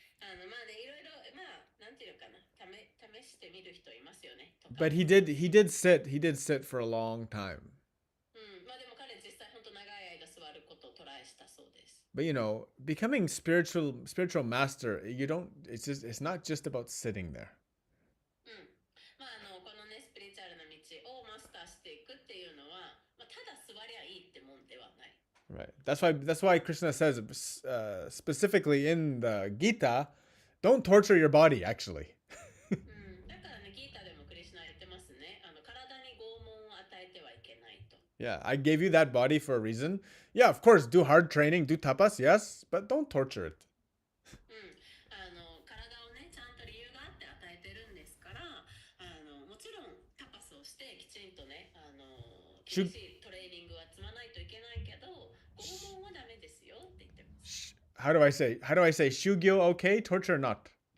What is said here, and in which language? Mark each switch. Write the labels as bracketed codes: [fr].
[ja] まあね、いろいろ、まあ、なんていうかな、試してみる人いますよね。 [en] But he did sit for a long time. [ja] うん。まあでも彼実際本当長い間座ることをトライしたそうです。 [en] But becoming spiritual master, it's not just about sitting there. [ja] うん。まあこのね、スピリチュアルな道をマスターしていくっていうのは、まあ、ただ座りゃいいってもんではない。 [en] Right. That's why Krishna says specifically in the Gita, don't torture your body. Actually. [ja] うん。だからね、ギータでもクリシュナ言ってますね。体に拷問を与えてはいけないと。 [en] Yeah, I gave you that body for a reason. Yeah, of course, do hard training, do tapas, yes, but don't torture it. [ja] うん。体をね、ちゃんと理由があって与えてるんですから、もちろんタパスをしてきちんとね、厳しいトレーニングは積まないといけないけど、拷問はダメですよって言ってます。 [en] How do I say? Shugyo okay, torture not.